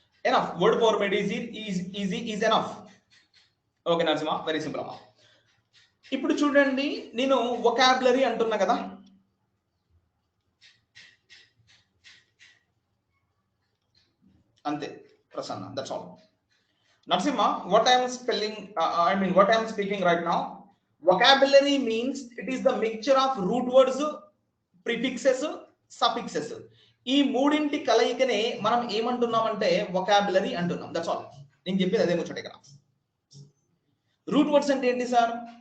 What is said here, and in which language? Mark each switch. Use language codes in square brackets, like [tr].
[en] Enough word format is enough. Okay Narasimha, very simple అమ్మా. [te] ఇప్పుడు చూడండి, నేను వొకాబులరీ అంటున్నా కదా, అంతే Prasanna, [en] That's all. Narasimha, what I am spelling, what I am speaking right now, vocabulary means it is the mixture of root words, prefixes, suffixes. [te] ఈ మూడింటి కలయికనే మనం ఏమంటున్నామంటే వొకాబులరీ అంటున్నాం. [en] That's all. [te] నేను చెప్పేది అదే ముచ్చట ఇక్కడ. రూట్ వర్డ్స్ అంటే ఏంటి సార్